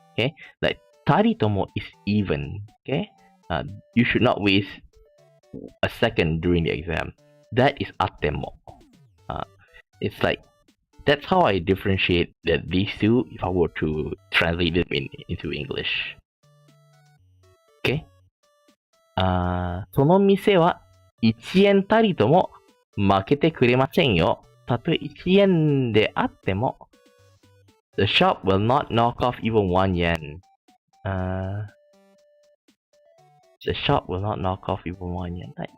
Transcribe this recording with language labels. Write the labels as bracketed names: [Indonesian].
[English] Okay, like たりとも is even. Okay, you should not waste a second during the exam. That is あっても. It's like, that's how I differentiate these two if I were to translate them into English. Okay? [Japanese] その店は1円たりとも負けてくれませんよ。たとえ1円であっても、 [English] The shop will not knock off even 1 yen. The shop will not knock off even 1 yen.